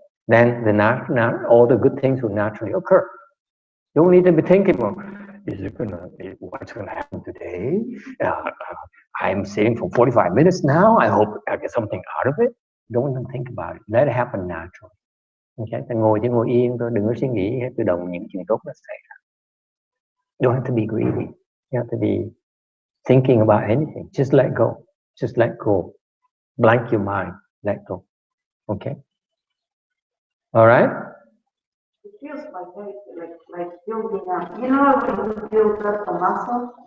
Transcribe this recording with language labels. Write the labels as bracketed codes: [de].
[en] Then all the good things will naturally occur. You don't need to be thinking, well, what's gonna happen today? I'm sitting for 45 minutes now. I hope I get something out of it. Don't even think about it. Let it happen naturally. Okay? [vi] Ta ngồi chỉ ngồi yên thôi, đừng có suy nghĩ hết, tự động những chuyện tốt nó xảy ra. [en] You don't have to be greedy. You have to be thinking about anything. Just let go. Just let go. Blank your mind. Let go. Okay? All right? It feels like building up. You know when you build up a muscle?